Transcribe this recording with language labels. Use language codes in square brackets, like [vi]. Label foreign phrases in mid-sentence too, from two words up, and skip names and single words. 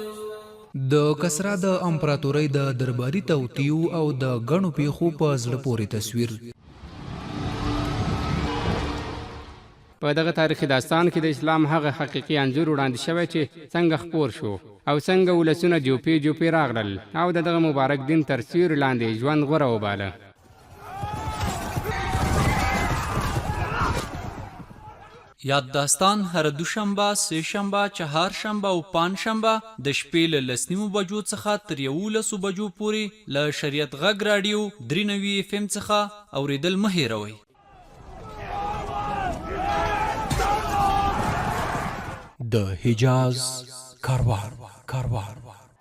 [ps] د کسرا د امپراتورۍ د درباري توطیو او د ګڼو پیښو په زړه پورې تصویر. په دغه تاریخي داستان کې د اسلام هغه حقیقي انځور وړاندې شوی چې څنګه خپور شو او څنګه ولسونه جوپې جوپې راغلل او د دغه مبارک دین تر سیوري لاندې ژوند غوره وباله. یاد داستان هر دوشنبه، سه شنبه، چهار شنبه او پنج شنبه د شپې له 10 بجو څخه تر 11 بجو پورې له شریعت غږ راډیو 93 FM څخه اوریدل مه هیروئ. د حجاز کاروان